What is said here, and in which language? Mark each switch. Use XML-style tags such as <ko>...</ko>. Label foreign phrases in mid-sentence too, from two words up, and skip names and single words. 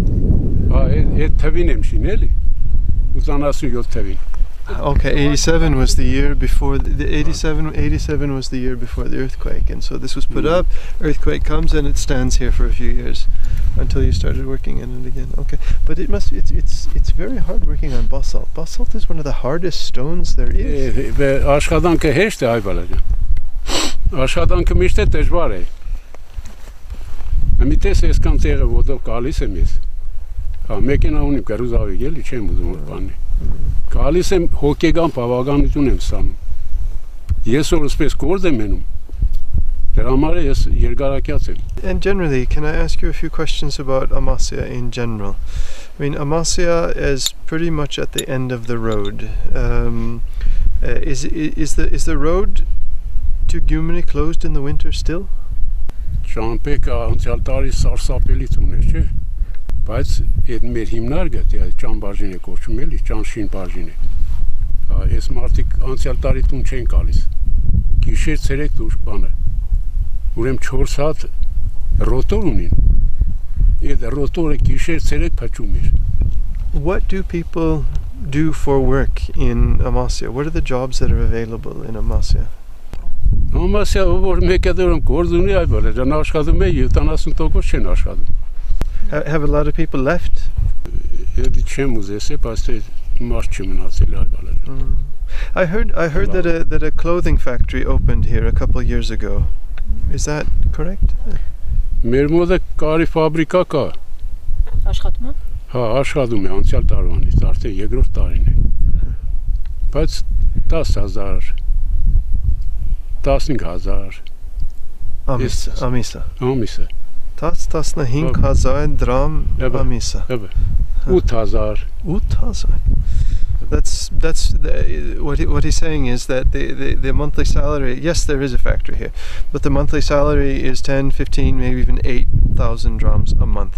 <en>Okay, 87 was the year before the 87 was the year before the earthquake, and so this was put up. Earthquake comes and it stands here for a few years until you started working in it again. Okay, but it's very hard working on basalt. Basalt is one of the hardest stones there is.</en> <hy>Աշխատանքը հեշտ է այ բալաջան։ Աշխատանքը միշտ է դժվար է։ Ամիտես այսքան տեղը ոտով գալիս եմ ես։ Մեկենա ունիմ գարուզավի գելի չեմ ուզում որ բանի։ Գալիս եմ հոգեգան բավականություն եմ ստանում։ Ես որ ասպես գործ եմ մենում։ Դրա համար ես երկարակյաց եմ։</hy> <en>And generally, can I ask you a few questions about Amasiya in general? I mean, Amasiya is pretty much at the end of the road. Is the road to Gyumri closed in the winter still?</en> <hy>Ճամպեկը անցյալ տարի սարսափելի ցուներ, չէ՞։ Բայց այդ մեր հիմնարկը դե ճամբարժին է կոչում էլի, ճանշին բաժին է։ Այս մարդիկ անցյալ տարի տուն չեն գալիս։ Գիշեր ցերեկ դուրս բանը։ Ուրեմն 4 հատ ռոտոր ունին։ Այդ ռոտորը գիշեր ցերեկ փչում էր։</hy> <en>What do people do for work in Amasiya? What are the jobs that are available in Amasiya?</en> <hy>Ամասիա որ մեկը դուրում գործ ունի այ բոլը ջան աշխատում է 70% չեն աշխատում։</hy> <en>Have a lot of people left?</en> <hy>Էդի չեմ ուզեսե, բայց մարդ չմնացել այ բոլը։</hy> <en>I heard that a clothing factory opened here a couple years ago. Is that correct?</en> <hy>Մեր մոտ կարի ֆաբրիկա կա։ Աշխատում է։ Հա, աշխատում է անցյալ տարվանից, արդեն երկրորդ տարին է։ Բայց 10,000 15,000 Amisa. ամիսը։ 15,000 դրամ ամիսը. 8,000 8,000.</hy> <en>That's what he's saying is that the monthly salary, yes, there is a factory here, but the monthly salary is 10, 15, maybe even 8,000 drams a month.</en>